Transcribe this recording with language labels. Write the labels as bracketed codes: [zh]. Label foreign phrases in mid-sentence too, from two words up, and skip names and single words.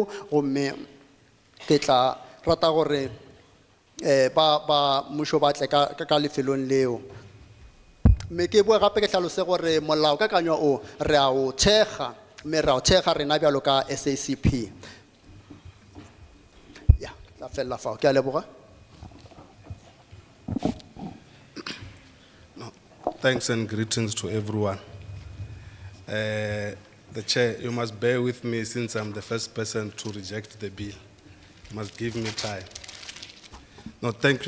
[nso] gomme ke tla rata gore ba mmušo ba tle ka lefelong leo. mme ke boe gape ke hlalose gore molaokakanywa o re a o thekga, mme re a o thekga rena bjalo ka SACP. ya tla fela fao, ke a leboga. [en] Thanks and greetings to everyone. The Chair, you must bear with me since I'm the first person to reject the bill. You must give me time. No, thank you.